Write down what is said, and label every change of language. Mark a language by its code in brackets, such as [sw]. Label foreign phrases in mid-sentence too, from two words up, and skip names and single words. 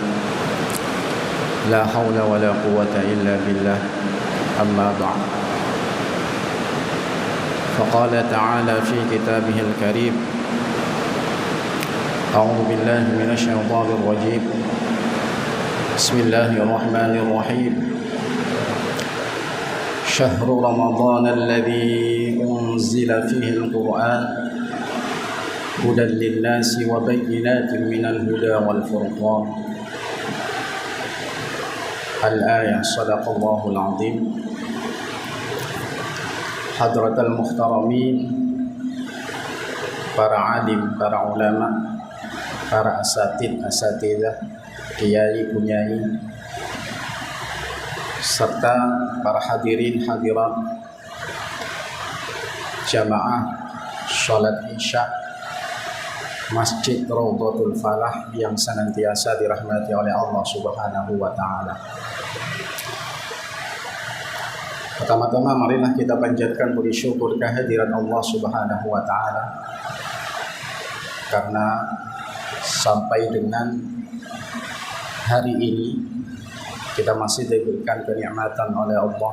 [ar] لا حول ولا قوة إلا بالله. أما بعد. فقال تعالى في كتابه الكريم. أعوذ بالله من الشيطان الرجيم. بسم الله الرحمن الرحيم. شهر رمضان الذي أنزل فيه القرآن هدى للناس وبينات من الهدى والفرقان. الآية صدق الله العظيم. حضرات المحترمين, [id] para alim, para ulama, para asatidah, kiai, kunyai, serta para hadirin hadirat jamaah salat Isya Masjid Raudhatul Falah yang senantiasa dirahmati oleh Allah [ar] سبحانه وتعالى. [id] Pertama-tama marilah kita panjatkan puji syukur kehadirat Allah [ar] سبحانه وتعالى, [id] karena sampai dengan hari ini kita masih diberikan kenikmatan oleh Allah.